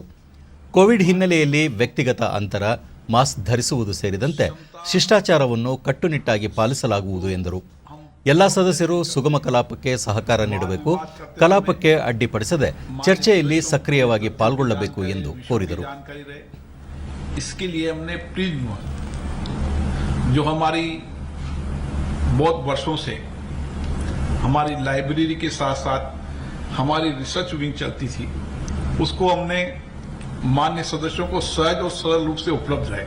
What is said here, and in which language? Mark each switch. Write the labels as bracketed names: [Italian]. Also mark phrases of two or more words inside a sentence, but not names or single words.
[Kannada] ಕೋವಿಡ್ ಹಿನ್ನೆಲೆಯಲ್ಲಿ ವ್ಯಕ್ತಿಗತ ಅಂತರ, ಮಾಸ್ಕ್ ಧರಿಸುವುದು ಸೇರಿದಂತೆ ಶಿಷ್ಟಾಚಾರವನ್ನು ಕಟ್ಟುನಿಟ್ಟಾಗಿ ಪಾಲಿಸಲಾಗುವುದು ಎಂದರು. ಎಲ್ಲ ಸದಸ್ಯರು ಸುಗಮ ಕಲಾಪಕ್ಕೆ ಸಹಕಾರ ನೀಡಬೇಕು. ಕಲಾಪಕ್ಕೆ ಅಡ್ಡಿಪಡಿಸದೆ ಚರ್ಚೆಯಲ್ಲಿ ಸಕ್ರಿಯವಾಗಿ ಪಾಲ್ಗೊಳ್ಳಬೇಕು ಎಂದು ಕೋರಿದರು. [Hindi] इसके लिए हमने प्रिज्म, जो हमारी बहुत वर्षों से हमारी लाइब्रेरी के साथ साथ हमारी [English] research wing [Hindi] चलती थी, उसको हमने मान्य सदस्यों को सहज और सरल रूप से उपलब्ध रहे.